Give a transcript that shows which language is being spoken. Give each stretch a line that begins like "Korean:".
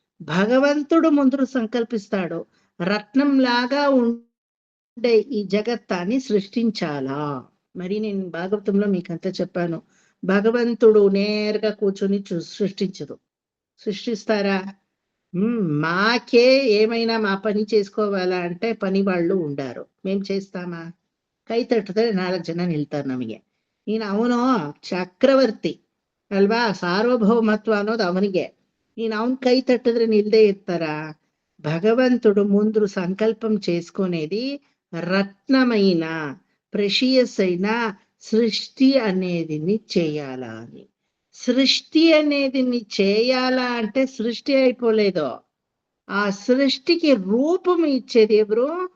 Telugu: భగవంతుడు ముందు సంకల్పిస్తాడు, రత్నం లాగా ఉండే ఈ జగత్తాన్ని సృష్టించాలా. మరి నేను భాగవతంలో మీకంతా చెప్పాను, భగవంతుడు నేరుగా కూర్చొని సృష్టించదు. సృష్టిస్తారా? మాకే ఏమైనా మా పని చేసుకోవాలా అంటే పని వాళ్ళు ఉండారు, మేము చేస్తామా?
Kannada: ಕೈ ತಟ್ಟಿದ್ರೆ 4 ಜನ ನಿಲ್ತಾರೆ ನಮಗೆ. ನೀನು ಅವನು ಚಕ್ರವರ್ತಿ ಅಲ್ವಾ, ಸಾರ್ವಭೌಮತ್ವ ಅನ್ನೋದು ಅವನಿಗೆ. ನೀನು ಅವನ್ ಕೈ తట్టిದ್ರೆ
Telugu: నిల్దే ఇస్తారా? భగవంతుడు ముందు సంకల్పం చేసుకునేది రత్నమైన, ప్రెషియస్ అయిన సృష్టి అనేది చేయాలా అని. సృష్టి అనేది చేయాలా అంటే సృష్టి అయిపోలేదో, ఆ సృష్టికి రూపం ఇచ్చేది ఎవరు?